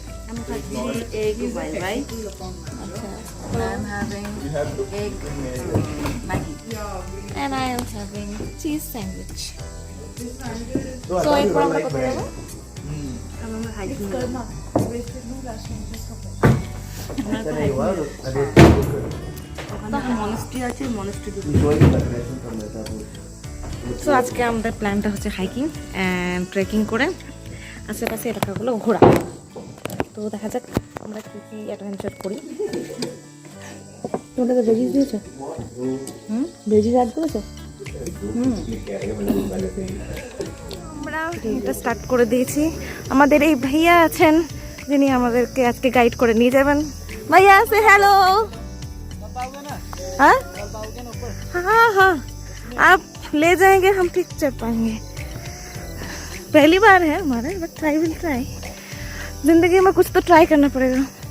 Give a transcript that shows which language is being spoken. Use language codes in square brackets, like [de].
[en] I'm having egg white rice. [bn] আচ্ছা, [en] I'm having egg Maggi. and I am having cheese sandwich. [bn] So এরপর আমরা কোথায় যাবো? [en] I'm hiking. [bn] মনস্ট্রি আছে, মনস্ট্রি সো আজকে আমাদের প্ল্যানটা হচ্ছে হাইকিং অ্যান্ড ট্রেকিং করে আশেপাশে এলাকাগুলো ঘোরা। তো দেখা যাক আমরা কী কী অ্যাডভেঞ্চার করি। তোমরা তো ভেজিস দিয়েছো? ভেজিস অ্যাড করেছো? আমরা এটা স্টার্ট করে দিয়েছি। আমাদের এই ভাইয়া আছেন যিনি আমাদেরকে আজকে গাইড করে নিয়ে যাবেন। ভাইয়া আছে, হ্যালো। [hi] हाँ हाँ हाँ, आप ले जाएंगे, हम ठीक चढ़ पाएंगे। पहली बार है हमारा, [en] But try will try. [hi] जिंदगी में कुछ तो ट्राई करना पड़ेगा।